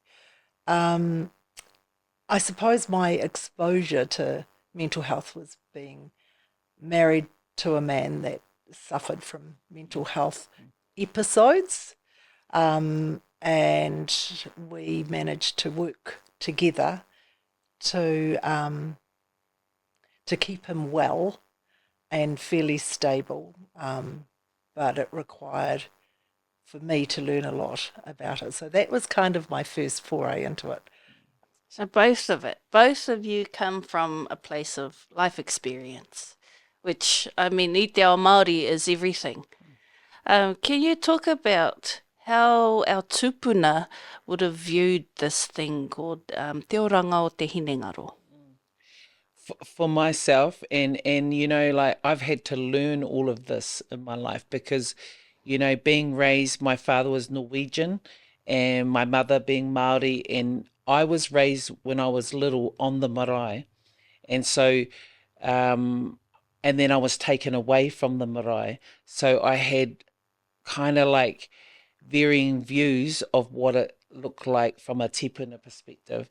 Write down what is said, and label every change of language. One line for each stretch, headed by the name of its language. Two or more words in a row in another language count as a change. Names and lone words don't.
English: I suppose my exposure to mental health was being married to a man that suffered from mental health episodes, and we managed to work together to keep him well and fairly stable, but it required for me to learn a lot about it. So that was kind of my first foray into it. So both of you come from a place of life experience, which, I mean,
Māori: i te ao Māori
English: is everything. Can you talk about how our tupuna would have viewed this thing called
Māori: te oranga o te hinengaro?
English: For myself, and like I've had to learn all of this in my life because, being raised, my father was Norwegian, and my mother being Māori, and I was raised when I was little on the marae, and so and then I was taken away from the marae, so I had kind of like varying views of what it looked like from a tupuna perspective.